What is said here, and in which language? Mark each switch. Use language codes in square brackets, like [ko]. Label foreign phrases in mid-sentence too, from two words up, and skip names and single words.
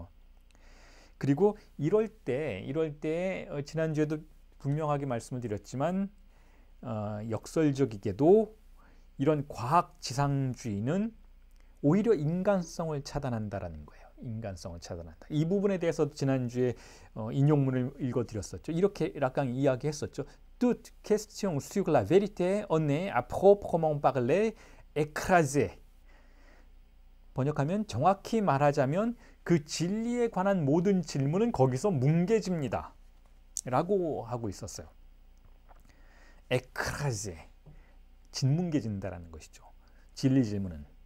[ko] 그리고 이럴 때 지난주에도 분명하게 말씀을 드렸지만 역설적이게도 이런 과학 지상주의는 오히려 인간성을 차단한다라는 거예요. 인간성을 차단한다. 이 부분에 대해서 지난주에 인용문을 읽어드렸었죠. 이렇게 락강이 이야기했었죠. [fr] Toute question sur la vérité en est à proprement parler écrasée. [ko] 번역하면, 정확히 말하자면 그 진리에 관한 모든 질문은 거기서 뭉개집니다 라고 하고 있었어요. écrasée, 짓뭉개진다라는 것이죠. 진리 질문은.